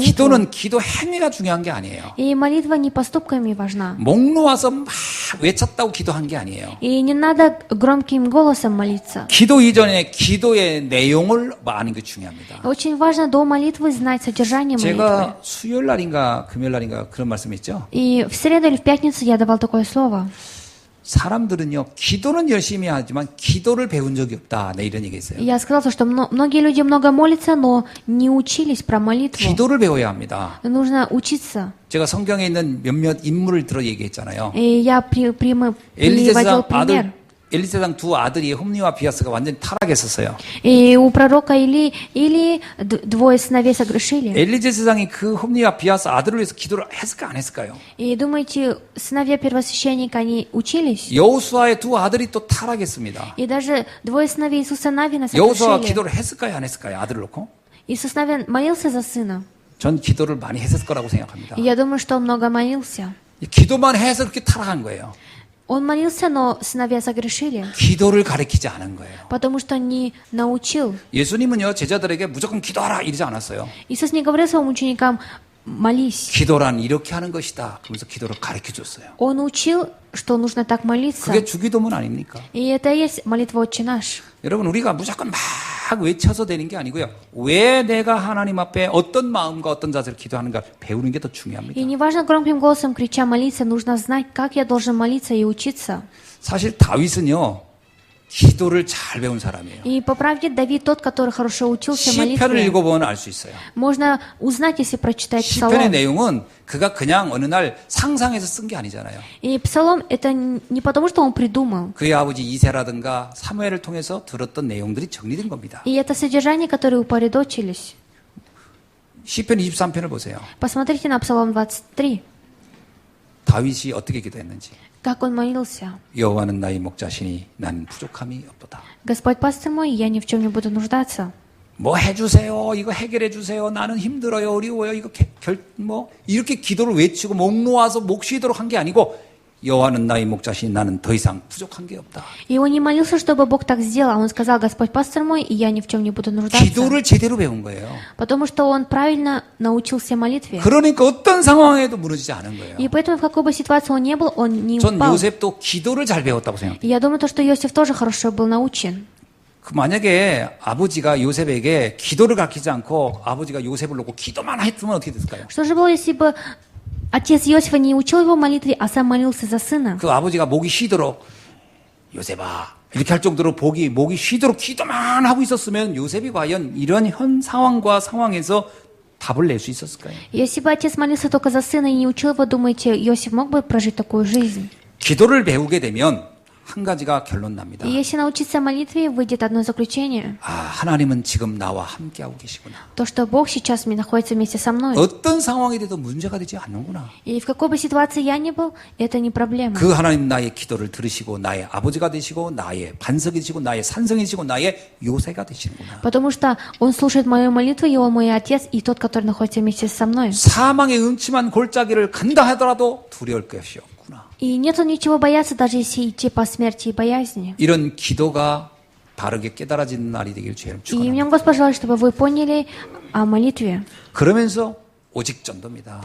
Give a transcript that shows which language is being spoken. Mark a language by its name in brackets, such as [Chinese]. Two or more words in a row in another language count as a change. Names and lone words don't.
[Korean] 기도는 기도 행위가 중요한 게 아니에요. [Russian] И молитва не поступками важна. [Korean] 목 놓아서 막 외쳤다고 기도한 게 아니에요. [Russian] И не надо громким голосом молиться. [Korean] 기도 이전에 기도의 내용을 아는 게 중요합니다. [Russian] Очень важно до молитвы знать содержание молитвы. [Korean] 제가 수요일 날인가 금요일 날인가 그런 말씀했죠. [Russian] И в среду или в пятницу я давал такое слово. [Korean] 사람들은요, 기도는 열심히 하지만 기도를 배운 적이 없다. 네, 이런 얘기 있어요. [Russian] Я сказал, что многие люди много молятся, но не учились про молитву. [Korean] 기도를 배워야 합니다. [Russian] Нужно учиться. [Korean] 제가 성경에 있는 몇몇 인물을 들어 얘기했잖아요. [Russian] И я приводил 엘리세상 пример. [Korean] 엘리세상 두 아들이 홈니와 비아스가 완전히 타락했었어요. [Russian] И у пророка Или двое сыновей согрешили. [Korean] 엘리세상이 그 홈니와 비아스 아들을 위해서 기도를 했을까 안 했을까요? [Russian] И думаете, сыновья первосвященника, они учились? [Korean] 여호수아의 두 아들이 또 타락했습니다. [Russian] И даже двое сыновей Иисуса Навина 여호수아가 согрешили. [Korean] 기도를 했을까요 안 했을까요? 아들을 놓고? [Russian] Иисус Навин молился за сына. [Korean] 전 기도를 많이 했을 거라고 생각합니다. [Russian] И я думаю, что он много молился. [Korean] 기도만 해서 그렇게 타락한 거예요. [Russian] Он молился, но сыновья согрешили, [Korean] 기도를 가르치지 않은 거예요. [Russian] потому что не научил. [Korean] 예수님은요, 제자들에게 무조건 기도하라 이러지 않았어요. [Russian] Иисус не говорил своим ученикам «молись». [Korean] 기도란 이렇게 하는 것이다. 그러면서 기도를 가르쳐 줬어요. [Russian] Он учил, что нужно так молиться. [Korean] 그게 주기도문 아닙니까? [Russian] И это и есть молитва «Отче наш». [Korean] 여러분, 우리가 무조건 막 외쳐서 되는 게 아니고요. 왜 내가 하나님 앞에 어떤 마음과 어떤 자세로 기도하는가 배우는 게 더 중요합니다. [Russian] И не важно громким голосом крича молиться, нужно знать, как я должен молиться и учиться. [Korean] 사실 다윗은요, 기도를 잘 배운 사람이에요. [Russian] И по правде Давид тот, который хорошо учился 시편을 молитве. [Korean] 읽어보면 알 수 있어요. [Russian] Можно узнать, если прочитать 시편의 Псалом. [Korean] 내용은 그가 그냥 어느 날 상상해서 쓴 게 아니잖아요. [Russian] И Псалом это не потому, что он придумал. [Korean] 그의 아버지 이세라든가 사무엘을 통해서 들었던 내용들이 정리된 겁니다. [Russian] И это содержание, которое упорядочились. [Korean] 시편 23편을 보세요. [Russian] Посмотрите на Псалом 23, [Korean] 다윗이 어떻게 기도했는지. [Russian] как он молился. [Korean] 여호와는 나의 목자시니 난 부족함이 없도다. [Russian] Господь пастырь мой, я ни в чем не буду нуждаться. [Korean] 뭐 해주세요. 이거 해결해 주세요. 나는 힘들어요. 어려워요. 이거 이렇게 기도를 외치고 목 놓아서 목 쉬도록 한 게 아니고 여호와는 나의 목자시니 나는 더 이상 부족한 게 없다. [Russian] И он не молился, чтобы Бог так сделал, а он сказал: Господь пастырь мой, и я ни в чем не буду нуждаться. [Korean] 기도를 제대로 배운 거예요. [Russian] Потому что он правильно научился молитве. [Korean] 그러니까 어떤 상황에도 무너지지 않은 거예요. [Russian] И поэтому в какой бы ситуации он не был, он не [Korean] 전 [Russian] упал. [Korean] 요셉도 기도를 잘 배웠다고 생각해요. [Russian] И я думаю, что Иосиф тоже хорошо был научен. [Korean] 만약에 아버지가 요셉에게 기도를 가르치지 않고 아버지가 요셉을 놓고 기도만 했으면 어떻게 됐을까요? [Russian] Что же было, если бы отец Иосифа не учил его молитве, а сам молился за сына? [Korean] 그 아버지가 목이 쉬도록 요셉아 이렇게 할 정도로 목이 쉬도록 기도만 하고 있었으면 요셉이 과연 이런 현 상황과 상황에서 답을 낼 수 있었을까요? [Russian] Если бы отец молился только за сына и не учил его, думаете, Иосиф мог бы прожить такую жизнь? [Korean] 기도를 배우게 되면 한 가지가 결론 납니다. [Russian] И если научиться молитве, выйдет одно заключение. [Korean] 아, 하나님은 지금 나와 함께하고 계시구나. [Russian] То, что Бог сейчас находится вместе со мной. [Korean] 어떤 상황이 돼도 문제가 되지 않는구나. [Russian] И в какой бы ситуации я ни был, это не проблема. [Korean] 그 하나님 나의 기도를 들으시고 나의 아버지가 되시고 나의 반석이 되시고 나의 산성이 되시고 나의 요새가 되시는구나. [Russian] Потому что Он слушает мою молитву, и Он мой Отец, и тот, который находится вместе со мной. [Korean] 사망의 음침한 골짜기를 간다 하더라도 두려울 것이 없구나. [Russian] И нету ничего бояться, даже если идти по смерти и боязни. [Korean] 이런 기도가 바르게 깨달아지는 날이 되길 주님 [Russian] И мне [Korean] 축원합니다. [Russian] Господь пожелал, чтобы вы поняли о молитве. [Korean] 그러면서 오직 전도입니다.